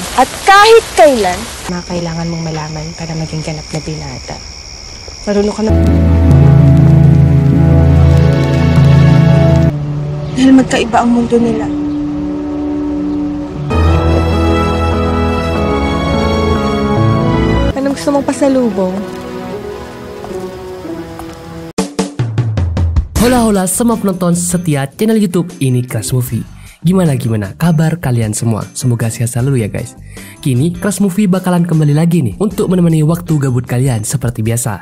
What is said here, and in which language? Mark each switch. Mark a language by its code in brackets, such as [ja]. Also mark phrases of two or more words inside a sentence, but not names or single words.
[tl] At kahit kailan, kailangan mong malaman para maging ganap na binata. Marunong ka na... Dahil magkaiba ang mundo nila. Anong gusto mong pasalubong? [id] Hola-hola sama penonton setia channel YouTube ini Crush Movie. Gimana kabar kalian semua? Semoga sehat selalu ya guys. Kini Crush Movie bakalan kembali lagi nih untuk menemani waktu gabut kalian seperti biasa.